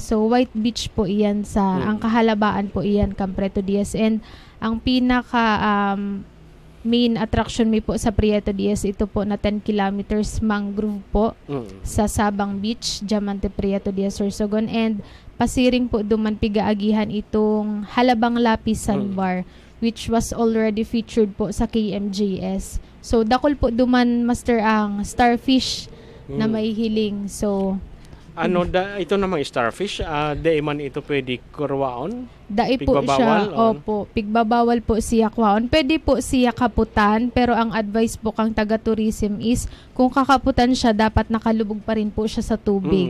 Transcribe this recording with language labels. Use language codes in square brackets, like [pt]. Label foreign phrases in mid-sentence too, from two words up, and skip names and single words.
[bik] So, White Beach po iyan sa, ang kahalabaan po iyan kang Prieto Diaz. And ang pinaka [en] main attraction [bik] mi po sa Prieto Diaz, ito po na 10 kilometers mangrove po sa Sabang Beach, Diamante, Prieto Diaz, Sorsogon. And pasiring po duman pigaagihan itong Halabang Lapis Sandbar, [en] which was already featured [bik] po sa KMJS. So, dakol po duman, Master, ang starfish na may hiling. So, ito namang starfish, di man ito pwede kurwaon? Dai po siya, opo, pigbabawal po siya kwaon. Pwede po siya kaputan, pero ang advice po kang taga-tourism is, kung kakaputan siya, dapat nakalubog pa rin po siya sa tubig.